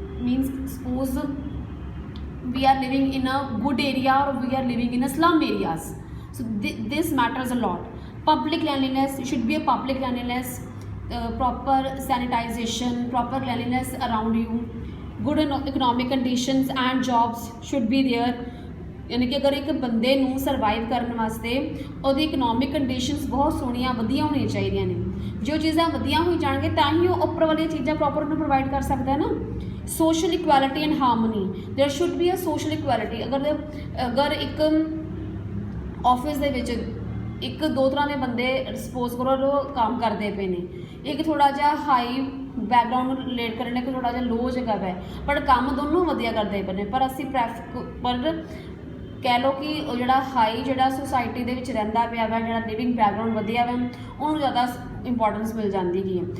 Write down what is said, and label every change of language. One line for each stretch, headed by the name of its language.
English: Means suppose we are living in a good area or we are living in a slum areas, so this matters a lot. Public cleanliness, it should be a public cleanliness, proper sanitization, proper cleanliness around you. Good economic conditions and jobs should be there.
Punjabi: यानी कि अगर एक बंदे नूं survive करने वास्ते ਉਹਦੀ economic conditions ਬਹੁਤ ਸੋਹਣੀਆਂ ਵਧੀਆ ਹੋਣੀਆਂ ਚਾਹੀਦੀਆਂ ਨੇ। ਜੋ ਚੀਜ਼ਾਂ ਵਧੀਆ ਹੋਈ ਜਾਣਗੇ ਤਾਂ ਹੀ ਉਹ ਉੱਪਰ ਵਾਲੀਆਂ ਚੀਜ਼ਾਂ ਪ੍ਰੋਪਰ ਨੂੰ ਪ੍ਰੋਵਾਈਡ ਕਰ ਸਕਦਾ ਹੈ ਨਾ।
English: Social equality and harmony, there should be a social equality.
Punjabi: अगर एक ऑफिस ਦੇ ਵਿੱਚ ਇੱਕ ਦੋ ਤਰ੍ਹਾਂ ਦੇ ਬੰਦੇ ਸਪੋਜ਼ ਕਰੋ ਉਹ ਕੰਮ ਕਰਦੇ ਪਏ ਨੇ, ਇੱਕ ਥੋੜਾ ਜਿਹਾ ਹਾਈ बैकग्राउंड ਨੂੰ ਰਿਲੇਟ ਕਰਨ ਇੱਕ ਥੋੜਾ ਜਿਹਾ ਲੋ ਜਗ੍ਹਾ ਹੈ, ਪਰ ਕੰਮ ਦੋਨੋਂ ਵਧੀਆ ਕਰਦੇ ਪਏ ਨੇ। ਪਰ ਅਸੀਂ ਪਰ ਕਹਿ ਲਓ ਕਿ ਉਹ ਜਿਹੜਾ ਹਾਈ ਜਿਹੜਾ ਸੁਸਾਇਟੀ ਦੇ ਵਿੱਚ ਰਹਿੰਦਾ ਪਿਆ ਵਾ, ਜਿਹੜਾ ਲਿਵਿੰਗ ਬੈਕਗਰਾਊਂਡ ਵਧੀਆ ਵਾ, ਉਹਨੂੰ ਜ਼ਿਆਦਾ ਇੰਪੋਰਟੈਂਸ ਮਿਲ ਜਾਂਦੀ ਹੈਗੀ ਹੈ।